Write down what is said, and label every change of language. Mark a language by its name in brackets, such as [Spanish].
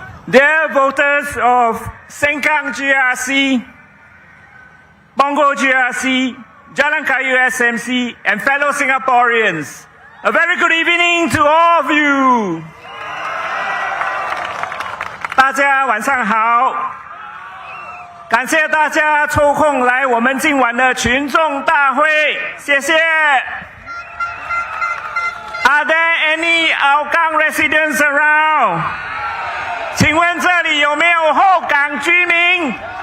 [English] Dear voters of Sengkang GRC, Pongo GRC, Jalan Kayu SMC, and fellow Singaporeans, a very good evening to all of you. [Chinese] 大家晚上好，感谢大家抽空来我们今晚的群众大会，谢谢。 [English] Are there any Hougang residents around? [Chinese] 请问这里有没有后港居民？